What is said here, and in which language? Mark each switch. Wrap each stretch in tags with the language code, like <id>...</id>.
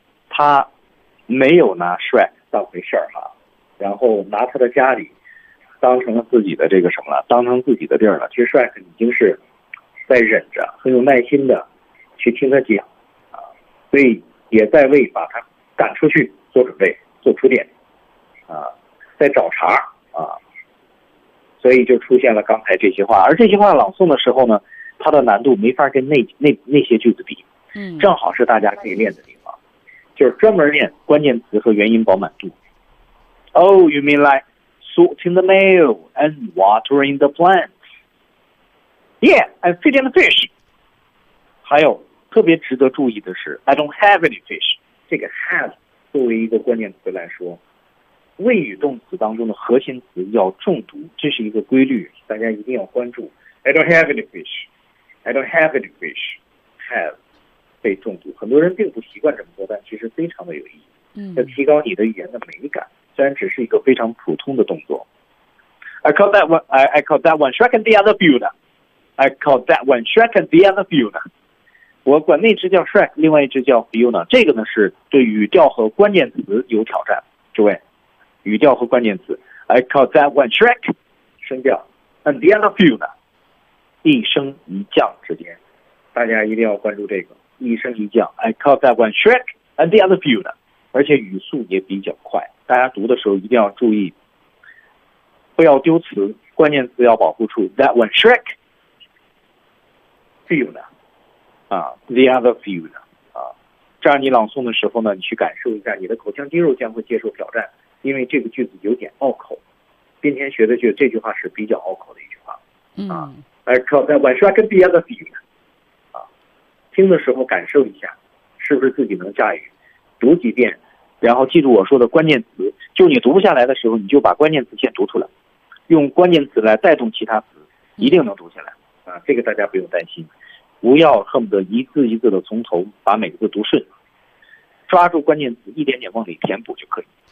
<zh>他没有拿 Shrek 当回事儿哈，然后拿他的家里当成了自己的这个什么了，当成自己的地儿了。其实 Shrek 已经是在忍着，很有耐心的去听他讲啊，所以也在为把他赶出去做准备，做铺垫啊，在找茬啊，所以就出现了刚才这些话。而这些话朗诵的时候呢，它的难度没法跟那些句子比，嗯，正好是大家可以练的地方，就是专门练关键词和元音饱满度。</zh> <en>Oh, you mean like sorting the mail and watering the plants? Yeah, I'm feeding the fish.</en> <zh>还有特别值得注意的是</zh> <en>，I don't have any fish.</en> <zh>这个 have 作为一个关键词来说，谓语动词当中的核心词要重读，这是一个规律，大家一定要关注。</zh> <en>I don't have any fish. I don't have any fish.</en> <zh>Have 被重读，很多人并不习惯这么做，但其实非常的有意义。嗯，要提高你的语言的美感，虽然只是一个非常普通的动作。</zh> <en>I call that one. I call that one Shrek and the other Fiona. I call that one Shrek and the other Fiona.</en> <zh>我管那只叫 Shrek， 另外一只叫 Fiona。这个呢是对语调和关键词有挑战。诸位，语调和关键词。</zh> <en>I call that one Shrek，</en> <zh>声调 ，</zh> <en>and the other Fiona。</en> <zh>一升一降之间，大家一定要关注这个一升一降。</zh> <en>I call that one Shrek and the other few</en> <zh>呢，而且语速也比较快。大家读的时候一定要注意，不要丢词，关键词要保护住。</zh> <en>That one Shrek, few</en> <zh>呢，啊 ，</zh> <en>the other few</en> <zh>呢，啊，这样你朗诵的时候呢，你去感受一下，你的口腔肌肉将会接受挑战，因为这个句子有点拗口。今天学的句这句话是比较拗口的一句话，啊。嗯</zh> <en>I call that one Shrek and the other Fiona.</en> <zh>啊，听的时候感受一下，是不是自己能驾驭？读几遍，然后记住我说的关键词。就你读不下来的时候，你就把关键词先读出来，用关键词来带动其他词，一定能读下来。啊，这个大家不用担心，不要恨不得一字一字的从头把每个字读顺，抓住关键词，一点点往里填补就可以。</zh>